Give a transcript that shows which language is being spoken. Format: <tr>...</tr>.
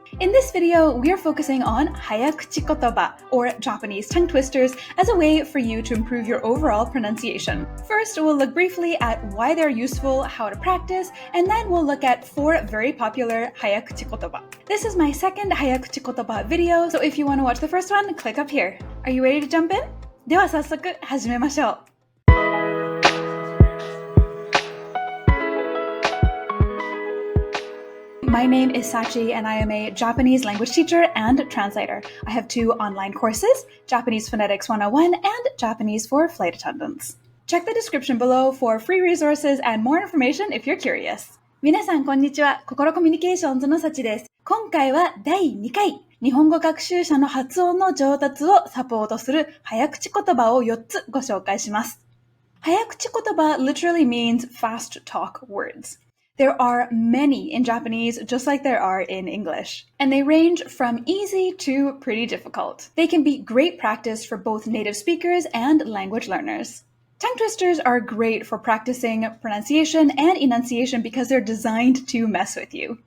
<en>In this video, we are focusing on Hayakuchi kotoba, or Japanese tongue twisters, as a way for you to improve your overall pronunciation. First, we'll look briefly at why they're useful, how to practice, and then we'll look at 4 very popular Hayakuchi kotoba. This is my second Hayakuchi kotoba video, so if you want to watch the first one, click up here. Are you ready to jump in?</en> <ja>では早速始めましょう。</ja> <en>My name is Sachi, and I am a Japanese language teacher and translator. I have 2 online courses, Japanese Phonetics 101 and Japanese for Flight Attendants. Check the description below for free resources and more information if you're curious.</en> <ja>皆さんこんにちは。心コミュニケーションズのサチです。今回は第2回、日本語学習者の発音の上達をサポートする早口言葉を4つご紹介します。</ja> <en>早口言葉 literally means fast talk words.There are many in Japanese, just like there are in English, and they range from easy to pretty difficult. They can be great practice for both native speakers and language learners. Tongue twisters are great for practicing pronunciation and enunciation because they're designed to mess with you.</en>